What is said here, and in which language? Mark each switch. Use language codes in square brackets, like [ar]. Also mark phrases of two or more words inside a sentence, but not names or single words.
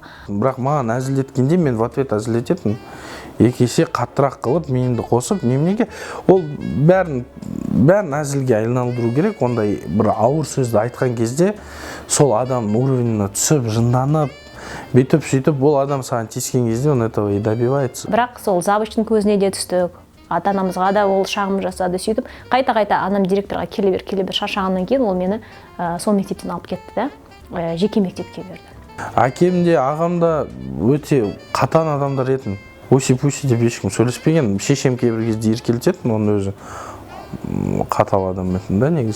[kk] Бірақ маған әзілдеткенде мен [ru] в ответ [kk] әзілдететін. Екі есе қаттырақ қылып, миымды қосып, неменеге ол бәрін әзілге айналдыру керек. Ондай бір ауыр сөзді айтқан кезде сол адам уровеніне түсіп, жынданып, бүйтіп сөйтіп, ол адам саған тиіскен кезде [ru] он этого и добивается. [kk] Бірақ сол завучтың көзіне де түстік. Ата-анамызға да ол шағым жасады, сөйтіп қайта анам директорға келе бер шаршағаннан кейін ол мені сол мектептен алып кетті да, жеке мектепке берді. Әкем де, ағам да өте қатан адамдар етін. Өсіп-өсіп деп ешкім сөйлеспеген. Шешем кейбір кезде еркелететін, оның өзі қатал адам етін да негізі.